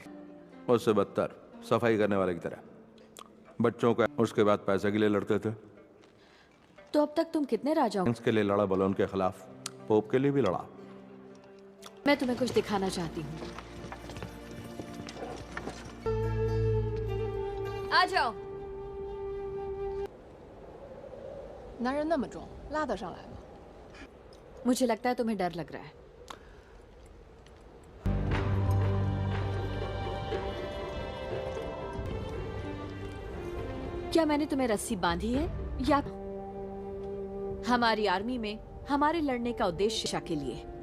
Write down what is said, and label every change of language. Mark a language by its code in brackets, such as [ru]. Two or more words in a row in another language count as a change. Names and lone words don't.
[hi] उससे बदतर, सफाई करने वाले की तरह। बच्चों का उसके बाद पैसे के लिए लड़ते थे। तो अब तक तुम कितने राजाओं के लिए लड़ा, बलोन के खिलाफ, पोप के लिए भी लड़ा। मैं तुम्हें कुछ दिखाना चाहती हूँ। आ जाओ। [zh] 男人那么重，拉得上来吗？ [hi] मुझे लगता है तुम्हें डर लग रहा है। क्या मैंने तुम्हें रस्सी बांधी है या हमारी आर्मी में हमारे लड़ने का उद्देश्य शिक्षा के लिए?